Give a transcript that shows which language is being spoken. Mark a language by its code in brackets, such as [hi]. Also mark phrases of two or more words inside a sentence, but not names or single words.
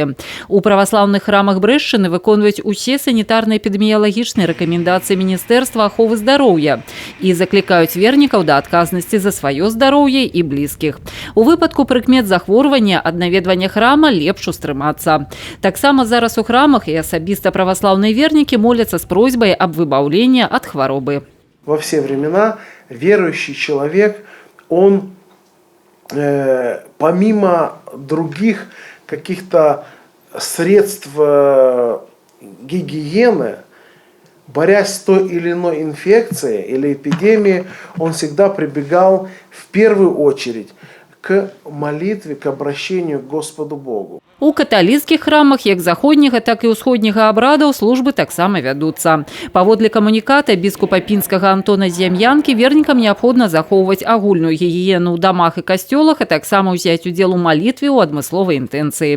[be] У праваслаўных храмах Брэсчыны выконваюць усе санітарна-эпідэміялагічныя рэкамендацыі Міністэрства аховы здароўя і заклікаюць вернікаў да адказнасці за сваё здароўе і блізкіх. У выпадку прыкмет захворвання ад наведвання храма лепш устрымацца. Таксама зараз у храмах і асабіста праваслаўныя вернікі моляцца з просьбай аб выбаўленні ад хваробы. [ru] Во все времена верующий человек, он помимо других каких-то средств гигиены, борясь с той или иной инфекцией или эпидемией, он всегда прибегал в первую очередь к молитве, к обращению к Господу Богу. [be] У каталіцкіх храмах як заходняга, так і ўсходняга абрадаў службы таксама вядуцца. Паводле камуніката біскупа пінскага Антона Зям'янкі вернікам неабходна захоўваць агульную гігіену ў дамах і касцёлах, а таксама ўзяць удзел у малітве ў адмысловай інтэнцыі.